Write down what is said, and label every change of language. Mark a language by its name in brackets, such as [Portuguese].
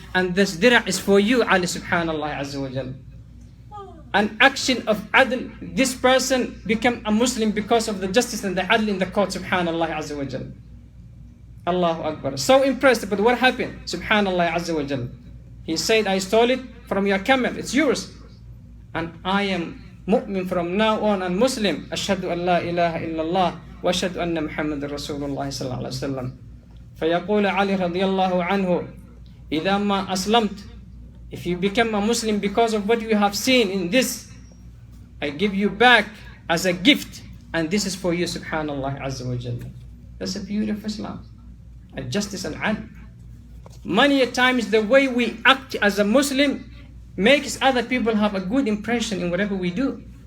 [English] And this dir'a is for you, Ali subhanallah azza wa jalla. An action of adl, this person became a Muslim because of the justice and the adl in the court, subhanallah azza wa jalla. Allahu Akbar. So impressed, but what happened? Subhanallah azza wa jalla. He said, I stole it from your camel, it's yours. And I am mu'min from now on and Muslim. [Arabic] Ashhadu an la ilaha illallah wa ashhadu anna Muhammadur Rasulullah sallallahu alayhi wa sallam. فيقول علي رضي الله عنه إذا ما أسلمت. [English] If you become a Muslim because of what you have seen in this, I give you back as a gift, and this is for you, subhanallah azza wa jalla. That's a beautiful Islam. A justice and adl. Many a times the way we act as a Muslim makes other people have a good impression in whatever we do.